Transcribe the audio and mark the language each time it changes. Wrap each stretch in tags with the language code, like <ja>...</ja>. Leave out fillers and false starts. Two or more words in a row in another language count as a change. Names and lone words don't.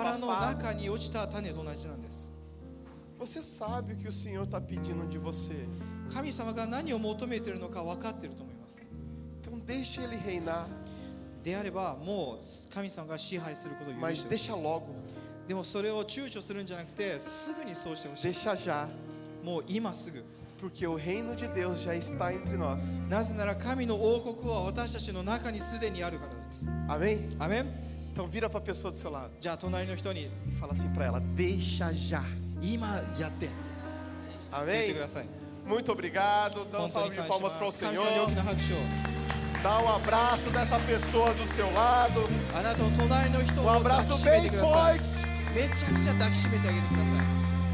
<ja>茨の</ja> <pt>abafado.</pt> <ja>中に落ちた種と同じなんです。</ja> <pt>Você sabe o que o Senhor está pedindo de você.</pt> <ja>神様が何を求めているのか分かっていると思います。</ja> <pt>Então deixa Ele reinar,</pt> <ja>であればもう神様が支配することを許</ja> <pt>mas</pt> <ja>してほしい。</ja> <pt>deixa logo,</pt> <ja>でもそれを躊躇するんじゃなくてすぐにそうしてほしい。</ja> <pt>deixa já,</pt> <ja>もう今すぐ。</ja> <pt>porque o reino de Deus já está entre nós.</pt> <ja>なぜなら神の王国は私たちの中にすでにあるからです。</ja> <pt>Amém?</pt> <ja>アメン。</ja> <pt>Então vira para a pessoa do seu lado</pt> <ja>じゃあ隣の人に</ja> <pt>e fala assim para ela: deixa já.</pt> <ja>今やって言って</ja> <pt>Amém?</pt> <ja>ください。</ja> <pt>Muito obrigado. Dá um</pt> <ja>本当</ja> <pt>salve</pt> <ja>に</ja> <pt>de</pt> <ja>感謝し</ja> <pt>palmas</pt> <ja>ま</ja> <pt>para o</pt> <ja>す。神様に大</ja> <pt>Senhor.</pt> <ja>きな拍手を。</ja> <pt>Dá um abraço dessa pessoa do seu lado.</pt> <ja>あなたの隣の人を</ja> <pt>Um</pt> <ja>抱</ja> <pt>abraço</pt> <ja>きしめ</ja> <pt>bem</pt> <ja>てください。</ja> <pt>forte.</pt> <ja>めちゃくちゃ抱きしめてあげてください。</ja>